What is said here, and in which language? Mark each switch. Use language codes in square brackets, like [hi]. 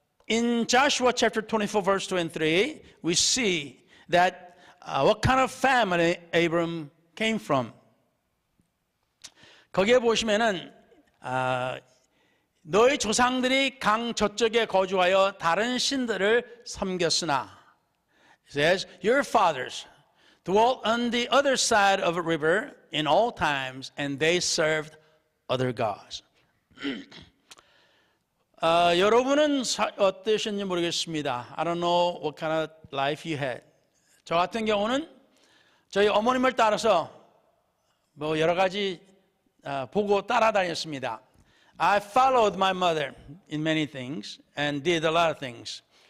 [en] In Joshua chapter 24 verse 2 and 3, we see that what kind of family Abram came from. [ko] 거기에 보시면은 너희 조상들이 강 저쪽에 거주하여 다른 신들을 섬겼으나, [en] it says, your fathers, dwelt on the other side of a river in all times, and they served other gods. [ko] 여러분은 어떠셨는지 모르겠습니다. [en] I don't know what kind of life you had. [ko] 저 같은 경우는 저희 어머님을 따라서 뭐 여러 가지 보고 따라다녔습니다. [en] I followed my mother in many things and did a lot of things.